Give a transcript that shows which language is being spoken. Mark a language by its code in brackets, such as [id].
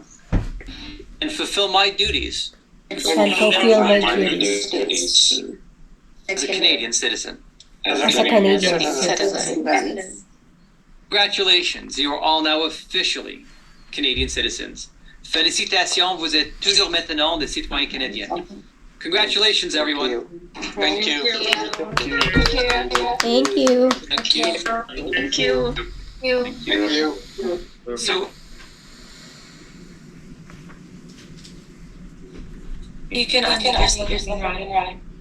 [en] And fulfill my duties. As a Canadian citizen. Congratulations, you are all now officially Canadian citizens. [fr] Félicitations, vous êtes toujours maintenant des citoyens canadiens. [en] Congratulations, everyone. Thank you. So, You can unmute yourself, Ryan.